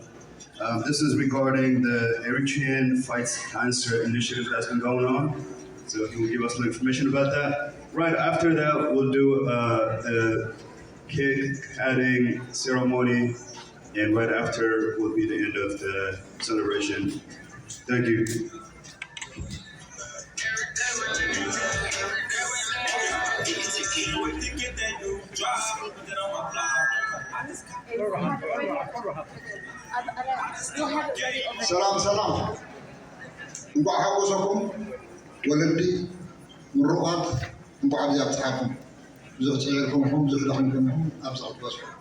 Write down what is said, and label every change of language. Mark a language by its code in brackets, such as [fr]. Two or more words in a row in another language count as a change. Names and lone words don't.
[en] This is regarding the Eritrean Fights Cancer initiative that's been going on. So he will give us some information about that. Right after that, we'll do the cake cutting ceremony, and right after will be the end of the celebration. Thank you. [ti] ሰላም እንቋዕ ሓጎሰኩም ወለዲ ምሩቃት እንቋዕ ኣብዚኣ ብፅሓኩም ብዙሕ ፅዒርኩምኩም ብዙሕ ዳሕንኩምኩም ኣብ ፀቕበስኩ